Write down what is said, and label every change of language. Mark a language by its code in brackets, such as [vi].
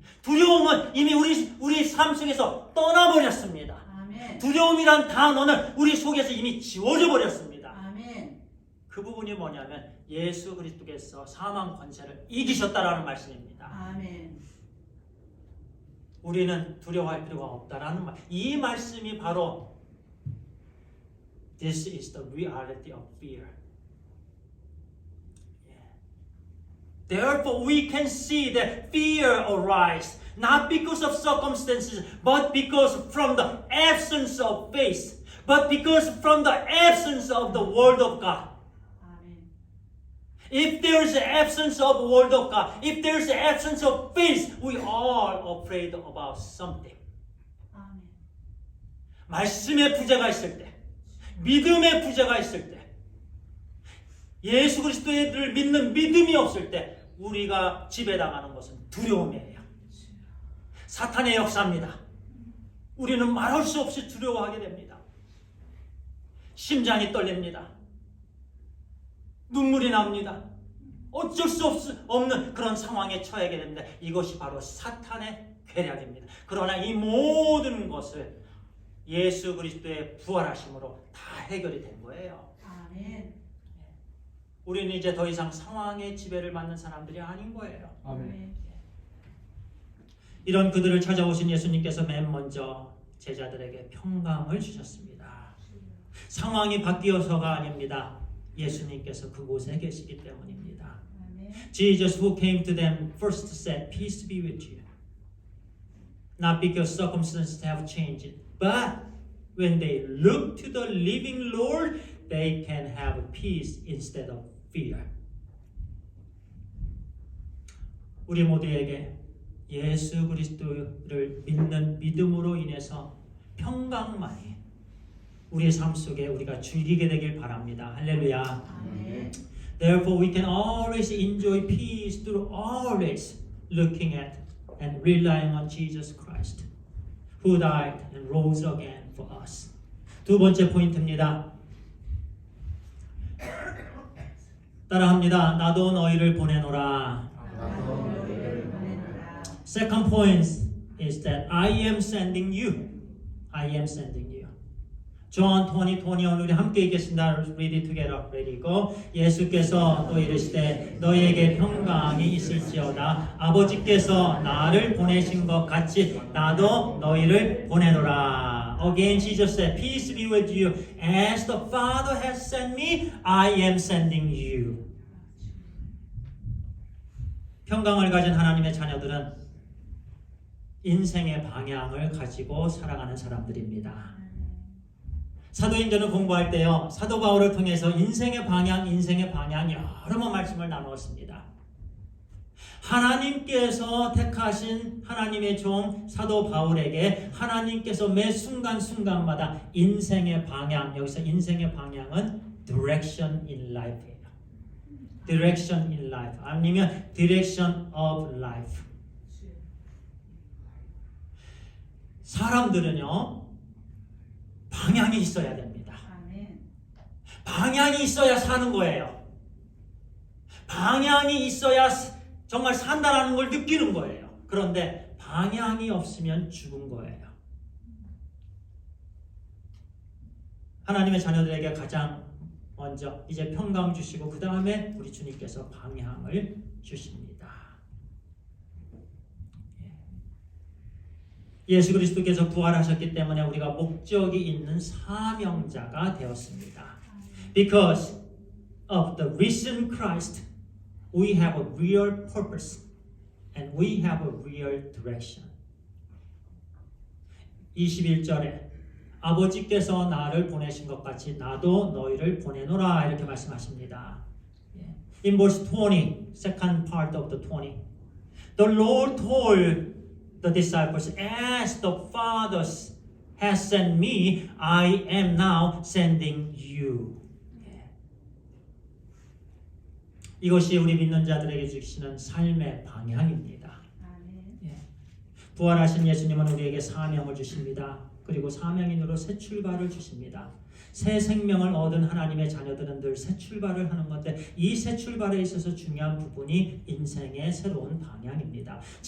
[ko] 두려움은 이미 우리 삶 속에서 떠나버렸습니다. 아멘. 두려움이란 단어는 우리 속에서 이미 지워져 버렸습니다. 아멘. 그 부분이 뭐냐면 예수 그리스도께서 사망 권세를 이기셨다라는 말씀입니다. 아멘. 우리는 두려워할 필요가 없다라는 말. 이 말씀이 바로 [en] This is the reality of fear. Therefore, we can see that fear arises not because of circumstances, but because from the absence of faith, but because from the absence of the Word of God. [ko] 아멘. [en] If there is an absence of the Word of God, if there is an absence of faith, we are afraid about something. [ko] 아멘. 말씀의 부재가 있을 때, 믿음의 부재가 있을 때, 예수 그리스도를 믿는 믿음이 없을 때 우리가 지배당하는 것은 두려움이에요. 사탄의 역사입니다. 우리는 말할 수 없이 두려워하게 됩니다. 심장이 떨립니다. 눈물이 납니다. 어쩔 수 없는 그런 상황에 처하게 됩니다. 이것이 바로 사탄의 괴략입니다. 그러나 이 모든 것을 예수 그리스도의 부활하심으로 다 해결이 된 거예요. 아멘. 우리는 이제 더 이상 상황의 지배를 받는 사람들이 아닌 거예요. 아멘. 이런 그들을 찾아오신 예수님께서 맨 먼저 제자들에게 평강을 주셨습니다. 상황이 바뀌어서가 아닙니다. 예수님께서 그곳에 계시기 때문입니다. 아멘. [en] Jesus who came to them first said, Peace be with you. Not because circumstances have changed, but when they look to the living Lord, they can have peace instead of fear. [ko] 우리 모두에게 예수 그리스도를 믿는 믿음으로 인해서 평강만이 우리의 삶 속에 우리가 즐기게 되길 바랍니다. 할렐루야. 아멘. [en] Therefore, we can always enjoy peace through always looking at and relying on Jesus Christ, who died and rose again for us. [ko] 두 번째 포인트입니다. 따라합니다. 나도 너희를 보내노라. 나도 너희를 보내노라. [en] Second point is that I am sending you. I am sending you. John 20:20 [ko] 오늘 우리 함께 읽겠습니다. [en] Read it together. Ready, go. [ko] 예수께서 또 이르시되 너희에게 평강이 있을지어다. 아버지께서 나를 보내신 것 같이 나도 너희를 보내노라. [en] Again Jesus said, Peace be with you. As the Father has sent me, I am sending you. [ko] 평강을 가진 하나님의 자녀들은 인생의 방향을 가지고 살아가는 사람들입니다. 사도행전을 공부할 때요, 사도 바울을 통해서 인생의 방향 여러 번 말씀을 나누었습니다. 하나님께서 택하신 하나님의 종 사도 바울에게 하나님께서 매 순간순간마다 인생의 방향, 여기서 인생의 방향은 [en] direction in life예요. direction in life [ko] 아니면 [en] direction of life. [ko] 사람들은요 방향이 있어야 됩니다. 아멘. 방향이 있어야 사는 거예요. 방향이 있어야 정말 산다라는 걸 느끼는 거예요. 그런데 방향이 없으면 죽은 거예요. 하나님의 자녀들에게 가장 먼저 이제 평강 주시고 그 다음에 우리 주님께서 방향을 주십니다. 예수 그리스도께서 부활하셨기 때문에 우리가 목적이 있는 사명자가 되었습니다. [en] Because of the risen Christ, we have a real purpose and we have a real direction. [ko] 21절에 아버지께서 나를 보내신 것 같이 나도 너희를 보내노라 이렇게 말씀하십니다. [en] In verse 20, second part of the 20, the Lord told the disciples, as the Father has sent me, I am now sending you. [ko] 이것이 우리 믿는 자들에게 주시는 삶의 방향입니다. 부활하신 예수님은 우리에게 사명을 주십니다. 그리고 사명인으로 새 출발을 주십니다. 새 생명을 얻은 하나님의 자녀들은 늘 새 출발을 하는 건데 이 새 출발에 있어서 중요한 부분이 인생의 새로운 방향입니다.